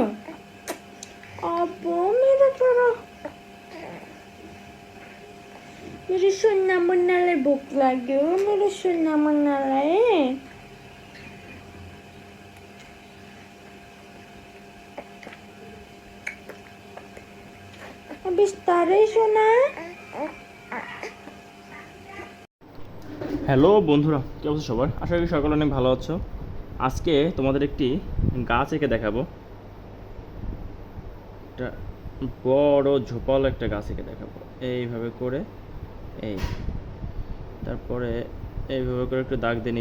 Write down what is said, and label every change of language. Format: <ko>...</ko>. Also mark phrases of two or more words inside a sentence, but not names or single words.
<ne>अब मेरो छोरो मेरो सोना मुन्नालाई भोक लाग्यो मेरो सोना मुन्नालाई बिस्तारै सोना।</ne> <bn>হ্যালো বন্ধুরা, কী অবস্থা সবার? আশা করি সকলে অনেক ভালো আছো। আজকে তোমাদের একটি গাছ এঁকে দেখাবো। একটা বড় ঝোপালো একটা গাছ এঁকে দেখাবো। এইভাবে করে এই, তারপরে এইভাবে করে একটু দাগ দিয়ে নিব।</bn>